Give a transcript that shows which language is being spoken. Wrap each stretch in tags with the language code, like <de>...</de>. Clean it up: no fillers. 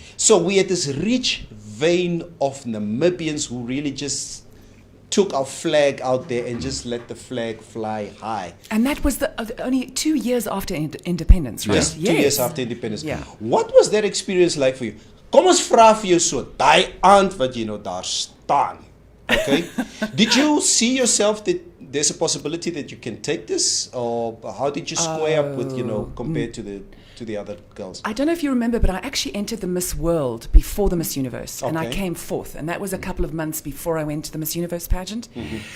<en>So we had this rich vein of Namibians who really just took our flag out there and just let the flag fly high. And that was only 2 years after independence, right? Just 2 years after independence. Yeah. What was that experience like for you?</en> <af>Kom ons vra vir jou so, daai aand wat jy nou daar staan.</af> <en>Okay? Did you see yourself that there's a possibility that you can take this, or how did you square up with, compared to the other girls? I don't know if you remember, but I actually entered the Miss World before the Miss Universe, and I came fourth, and that was a couple of months before I went to the Miss Universe pageant. Mm-hmm.</en>